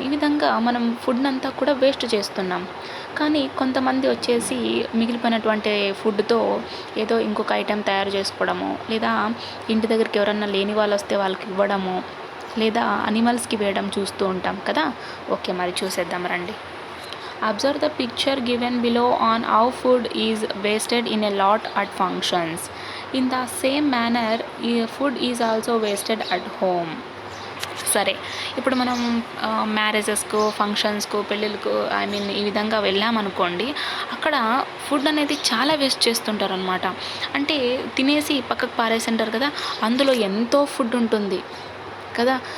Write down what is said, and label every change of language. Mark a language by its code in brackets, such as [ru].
[te] ఈ విధంగా మనం ఫుడ్ అంతా కూడా వేస్ట్ చేస్తున్నాం. కానీ కొంతమంది వచ్చేసి మిగిలిపోయినటువంటి ఫుడ్తో ఏదో ఇంకొక ఐటెం తయారు చేసుకోవడము, లేదా ఇంటి దగ్గరికి ఎవరన్నా లేని వాళ్ళు వస్తే వాళ్ళకి ఇవ్వడము, లేదా అనిమల్స్కి వేయడం చూస్తూ ఉంటాం కదా. ఓకే, మరి చూసేద్దాం రండి. [en] Observe the picture given below on how food is wasted in a lot at functions. In the same manner, food is also wasted at home. [te] సరే, ఇప్పుడు మనం మ్యారేజెస్కు, ఫంక్షన్స్కు, పెళ్ళిళ్ళకు ఈ విధంగా వెళ్ళామనుకోండి, అక్కడ ఫుడ్ అనేది చాలా వేస్ట్ చేస్తుంటారు అనమాట. అంటే తినేసి పక్కకు పారేసింటారు కదా, అందులో ఎంతో ఫుడ్ ఉంటుంది కదా.